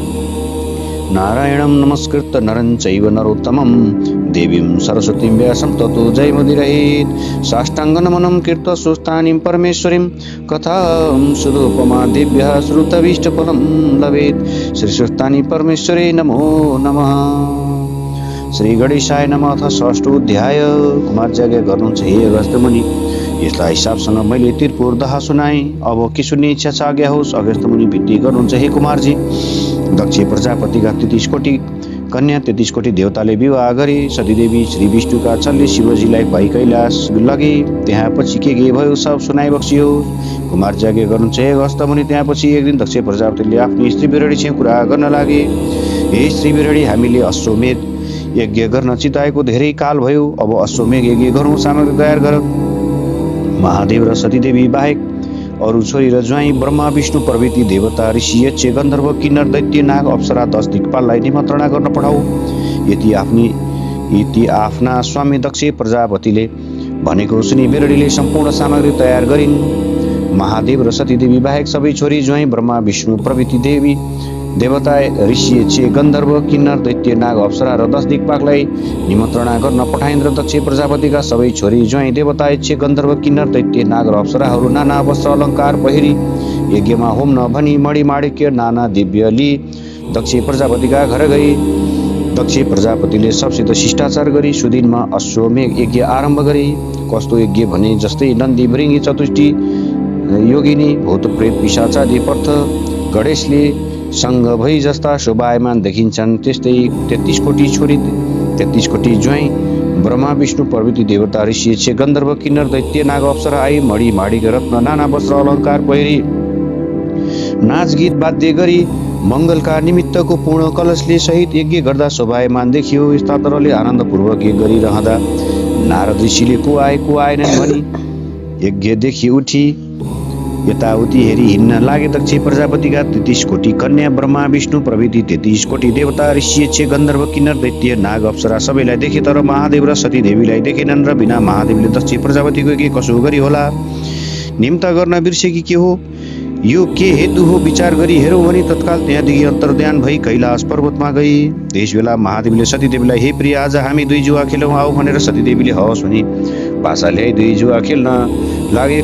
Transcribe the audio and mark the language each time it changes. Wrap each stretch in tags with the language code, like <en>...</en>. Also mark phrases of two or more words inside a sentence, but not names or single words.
<sa>नारायणं नमस्कृत्य नरं चैव नरोत्तमं देवीं सरस्वतीं व्यासं ततो जयमुदीरयेत्। साष्टाङ्गनमनं कृत्वा सुस्थानीं परमेश्वरीं कथां सुरूपमा देव्यः श्रुतभीष्टफलं लभेत्। श्रीसुस्थानी परमेश्वरे नमो नमः। श्री गणेशाय नमः। अथ षष्ठोऽध्याय।</sa> <ne>कुमारयज्ञ गर्नुहुन्छ हे अगस्त्य मुनि। यसलाई हिसाबसँग मैले त्रिपुर दहा सुनाएँ। अब के सुन्ने इच्छा छ आज्ञा होस्। अगस्त्य मुनि विनती गर्नुहुन्छ हे कुमारजी, दक्ष प्रजापतिका 33 कोटी कन्या 33 कोटी देवताले विवाह गरे। सतीदेवी श्री विष्णुका छलले शिवजीलाई पाई कैलाश लगे। त्यहाँ पछि के भयो सब सुनाइ बक्सियो। कुमार यज्ञ गर्नुहुन्छ हे अगस्त्य मुनि। त्यहाँपछि एक दिन दक्ष प्रजापतिले आफ्नो स्त्री बिरडीसँग कुरा गर्न लागे। हे स्त्री बिरडी, हामीले अश्वमेध यज्ञ गर्न चिताएको धेरै काल भयो। अब अश्वमेध यज्ञ गरौँ, सामग्री तयार गर। महादेव र सतीदेवी बाहेक अरू छोरी र ज्वाइँ ब्रह्मा विष्णु प्रभृति देवता ऋषि यक्ष गन्धर्व किन्नर दैत्य नाग अप्सरा 10 दिक्पाललाई निमन्त्रणा गर्न पठाऊ। यति आफ्ना स्वामी दक्ष प्रजापतिले भनेको सुनि बिरडीले सम्पूर्ण सामग्री तयार गरिन्। महादेव र सतीदेवी बाहेक सबै छोरी ज्वाइँ ब्रह्मा विष्णु प्रभृति देवी देवता ऋषि यक्ष गन्धर्व किन्नर दैत्य नाग अप्सरा र 10 दिक्पाललाई निमन्त्रणा गर्न पठाइन् र दक्ष प्रजापतिका सबै छोरी ज्वाइँ देवता यक्ष गन्धर्व किन्नर दैत्य नाग र अप्सराहरू नाना वस्त्र अलङ्कार पहिरी यज्ञमा होम नभनी मणि माणिक्य नाना दिव्य लिई दक्ष प्रजापतिका घर गई। दक्ष प्रजापतिले सबसित शिष्टाचार गरी सुदिनमा अश्वमेध यज्ञ आरम्भ गरे। कस्तो यज्ञ भने जस्तै नन्दी मृङ्गी चतुष्टी योगिनी भूत प्रेत पिशाचादि पर्थ गणेशले सङ्ग भई जस्ता शोभायमान देखिन्छन्, त्यस्तै 33 कोटी छोरी 33 कोटी ज्वाइँ ब्रह्मा विष्णु प्रभृति देवता ऋषि यक्ष गन्धर्व किन्नर दैत्य नाग अप्सरा आई मणि माणिक रत्न नाना वस्त्र अलङ्कार पहिरी नाच गीत वाद्य गरी मङ्गलका निमित्तको पूर्ण कलशले सहित यज्ञ गर्दा शोभायमान देखियो। यस्ता तरले आनन्दपूर्वक यज्ञ गरिरहँदा नारद ऋषिले को आएनन् भनी यज्ञदेखि उठी यताउति हेरी हिँड्न लागे। दक्ष प्रजापतिका 33 कोटी कन्या ब्रह्मा विष्णु प्रभृति 33 कोटी देवता ऋषि यक्ष गन्धर्व किन्नर दैत्य नाग अप्सरा सबैलाई देखे, तर महादेव र सतीदेवीलाई देखेनन् र बिना महादेवले दक्ष प्रजापतिको के कसो गरी होला निम्ता गर्न बिर्सेकी के हो, यो के हेतु हो विचार गरी हेरौँ भनी तत्काल त्यहाँदेखि अन्तर्ध्यान भई कैलाश पर्वतमा गई। त्यसबेला महादेवले सतीदेवीलाई हे प्रिय, आज हामी 2 जुवा खेलौँ आऊ भनेर सतीदेवीले हवस् भनी पासा ल्याई 2 जुवा खेल्न लागे।</ne>